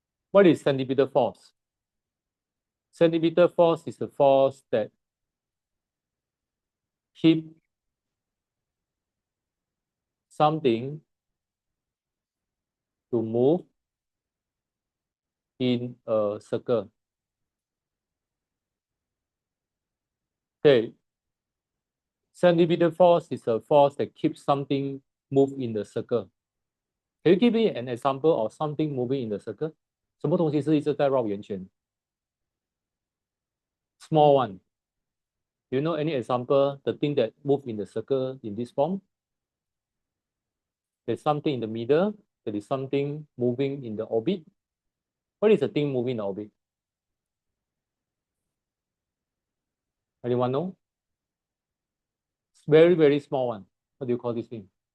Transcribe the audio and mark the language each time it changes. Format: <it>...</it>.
<en>What is centripetal force? Centripetal force is the force that keep something to move in a circle. Okay. Centripetal force is a force that keeps something move in the circle. Can you give me an example of something moving in the circle?</en> <zh>什么东西是一直在绕圆圈 ？</zh> <en>Small one. Do you know any example? The thing that move in the circle in this form? There's something in the middle. There is something moving in the orbit. What is the thing moving in the orbit? Anyone know? It's very, very small one. What do you call this thing?</en>